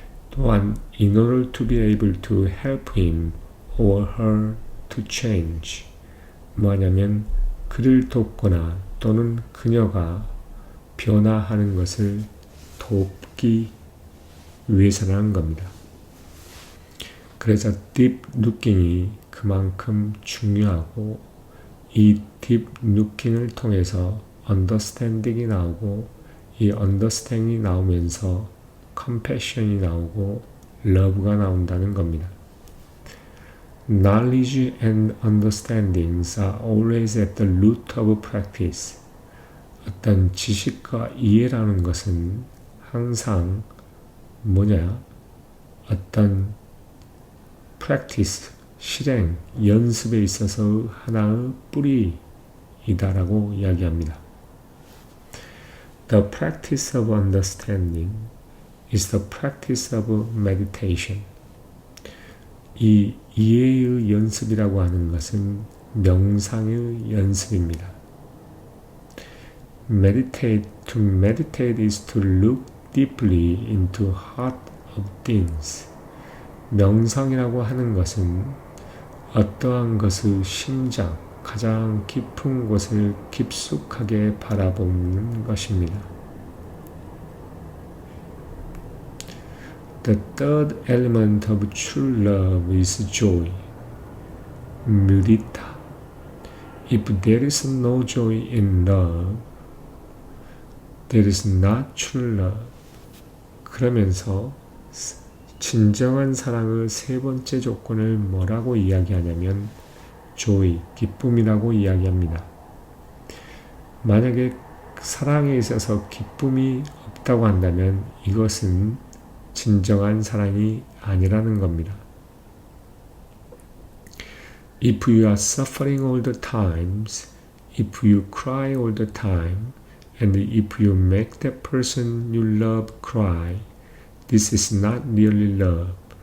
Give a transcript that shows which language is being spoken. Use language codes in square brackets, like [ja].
[ko] 또한 [en] in order to be able to help him or her to change, [ko] 뭐냐면 그를 돕거나 또는 그녀가 변화하는 것을 돕기 위해서라는 겁니다. 그래서 deep looking이 그만큼 중요하고, 이 deep looking을 통해서 understanding이 나오고, 이 understanding이 나오면서 compassion이 나오고 love가 나온다는 겁니다. [en] Knowledge and understandings are always at the root of practice. [ko] 어떤 지식과 이해라는 것은 항상 어떤 practice, 실행, 연습에 있어서 하나의 뿌리이다라고 이야기합니다. [en] The practice of understanding is the practice of meditation. [ko] 이 이해의 연습이라고 하는 것은 명상의 연습입니다. [en] To meditate is to look deeply into heart of things. [ko] 명상이라고 하는 것은 어떠한 것의 심장, 가장 깊은 곳을 깊숙하게 바라보는 것입니다. [en] The third element of true love is joy, mudita. If there is no joy in love, there is not true love. [ko] 그러면서 진정한 사랑의 세 번째 조건을 뭐라고 이야기하냐면 joy, 기쁨이라고 이야기합니다. 만약에 사랑에 있어서 기쁨이 없다고 한다면 이것은 진정한 사랑이 아니라는 겁니다. [en] If you are suffering all the times, if you cry all the time, and if you make that person you love cry, this is not really love.